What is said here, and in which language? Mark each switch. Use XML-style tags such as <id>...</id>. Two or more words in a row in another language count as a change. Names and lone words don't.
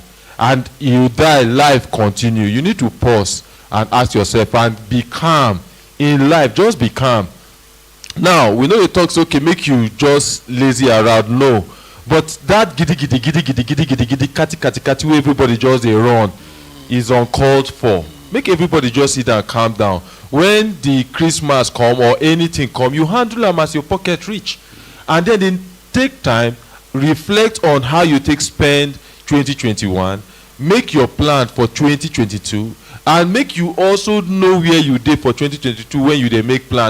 <pcm>And you die, life continue. You need to pause and ask yourself and be calm in life. Just be calm. Now we know the talks okay make you just lazy around. No, but that giddy kati where everybody just they run is uncalled for. Make everybody just sit down, calm down. When the Christmas come or anything come, you handle them as your pocket reach, and then take time, reflect on how you take spend 2021, make your plan for 2022, and make you also know where you dey for 2022 when you dey make plan.</pcm>